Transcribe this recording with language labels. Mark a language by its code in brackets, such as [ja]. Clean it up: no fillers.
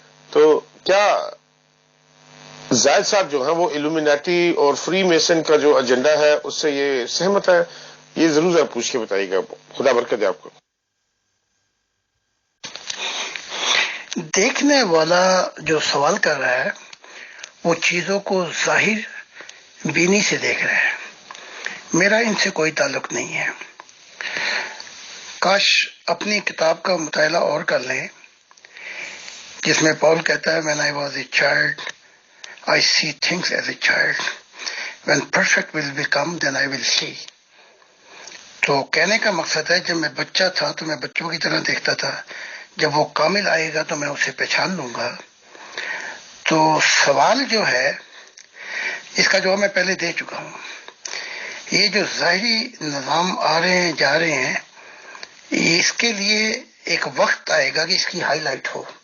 [ur] تو کیا زاہد صاحب جو ہیں وہ الومیناٹی اور فری میسن کا جو ایجنڈا ہے اس سے یہ سہمت ہے؟ یہ ضرور آپ پوچھ کے بتائیے گا. خدا برکت دے آپ کو. دیکھنے والا جو سوال کر رہا ہے وہ چیزوں کو ظاہر بینی سے دیکھ رہا ہے، میرا ان سے کوئی تعلق نہیں ہے. کاش اپنی کتاب کا مطالعہ اور کر لیں جس میں پال کہتا ہے [en] when I was a child I see things as a child, when perfect will become then I will see. [ur] تو کہنے کا مقصد ہے جب میں بچہ تھا تو میں بچوں کی طرح دیکھتا تھا، جب وہ کامل آئے گا تو میں اسے پہچان لوں گا. تو سوال جو ہے اس کا جواب میں پہلے دے چکا ہوں. یہ جو ظاہری نظام آ رہے ہیں جا رہے ہیں، اس کے لیے ایک وقت آئے گا کہ اس کی ہائی لائٹ ہو.